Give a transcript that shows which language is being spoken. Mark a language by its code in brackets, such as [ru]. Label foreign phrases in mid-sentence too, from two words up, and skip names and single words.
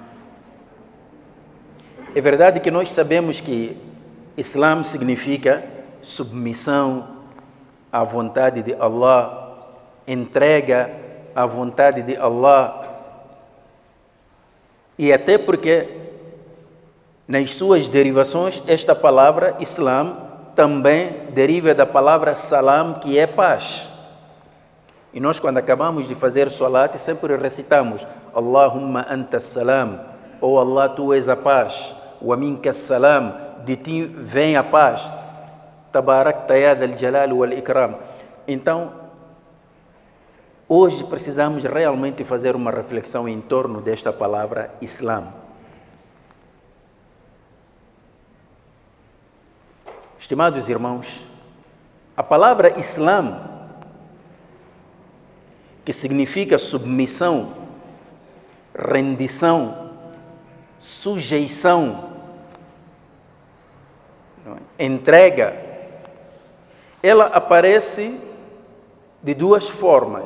[pt] É verdade que nós sabemos que Islã significa submissão à vontade de Allah, entrega à vontade de Allah, e até porque nas suas derivações esta palavra Islã também deriva da palavra salam, que é paz. E nós, quando acabamos de fazer salat, sempre recitamos: [ar] اللهم أنت السلام, [pt] ou Allah, tu és a paz, [ar] ومنك السلام, [pt] de ti vem a paz, [ar] تباركت يا ذا الجلال والإكرام. [pt] Então, hoje precisamos realmente fazer uma reflexão em torno desta palavra Islã. Estimados irmãos, a palavra Islã, que significa submissão, rendição, sujeição, entrega, ela aparece de duas formas.